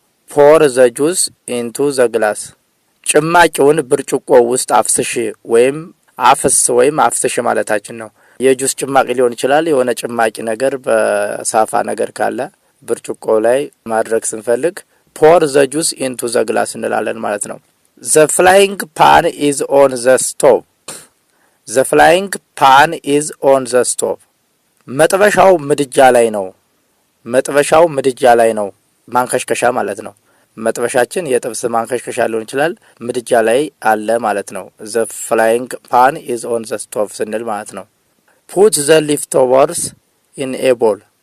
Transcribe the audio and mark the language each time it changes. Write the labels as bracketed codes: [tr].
[en] pour the juice into the glass. [am] ጭማቂውን ብርጭቆ ውስጥ አፍስሽ ወይም አፍስ ወይም አፍስሽ ማለታችን ነው። የጁስ ጭማቂ ሊሆን ይችላል። የሆነ ጭማቂ ነገር በሳፋ ነገር ካለ ብርጭቆ ላይ ማድረግ ስንፈልግ pour the juice into the glass እንላለን ማለት ነው። [en] the frying pan is on the stove. the frying pan is on the stove. [am] መጥበሻው ምድጃ ላይ ነው። መጥበሻው ምድጃ ላይ ነው። ማንከሽከሻ ማለት ነው። መጥበሻችን የጥብስ ማንከሽከሻ ሊሆን ይችላል። ምድጃ ላይ አለ ማለት ነው። [en] the frying pan is on the stove [am] ስንል ማለት ነው። [en] put the leftovers in a bowl.